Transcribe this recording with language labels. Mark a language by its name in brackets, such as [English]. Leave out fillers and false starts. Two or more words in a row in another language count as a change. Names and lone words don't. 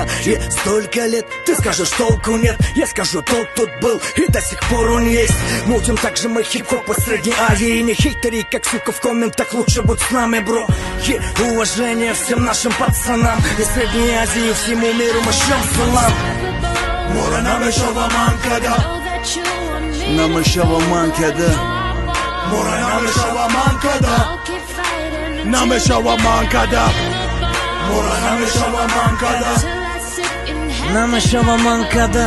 [Russian] И столько лет ты скажешь, толку нет, я скажу, толк тут был и до сих пор он есть. Мутим так же мы хип-хоп по Средней Азии. Не хейтери, как сука в комментах, лучше будь с нами, бро. И уважение всем нашим пацанам из Средней Азии, всему миру мы шлем салам. [Tajik] мора намешавам када намешавам када мора намешавам када намешавам када мора намешавам када намешавам када